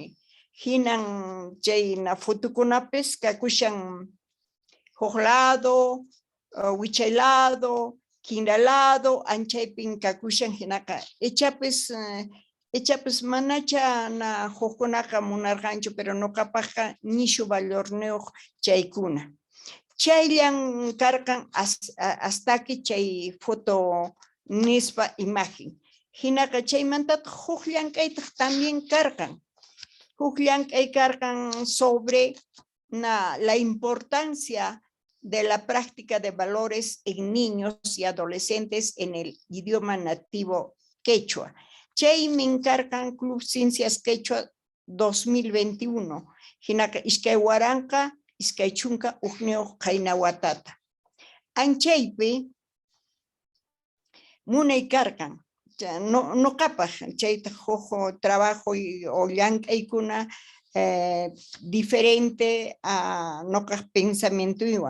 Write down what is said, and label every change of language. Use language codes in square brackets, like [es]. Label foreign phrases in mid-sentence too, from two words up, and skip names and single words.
[qu] Hinan chayna fotokunapis kakushan huk lado, wichay lado, kinra lado, anchaypin kakushan hinaqa echapis manacha na hukkunaqa munarqanchu pero nuqapaqqa nishu valorniyuq chaykuna. Chayllan karqan hastaki chay foto nispa imagen. Hinaqa chaymantataq huk llank'aytaq también karqan. Huk llank'ay karqan [es] sobre la importancia de la práctica de valores en niños y adolescentes en el idioma nativo quechua. [qu] Chay min karqan Club Ciencias Quechua 2021. Hinaqa iskay waranqa, iskay chunka uqniyuq qaynawatata. Anchaypi munay karqan. Nuqapaq chayta huk trabajo o llank'aykuna diferente a nuqaq pensamientoywan.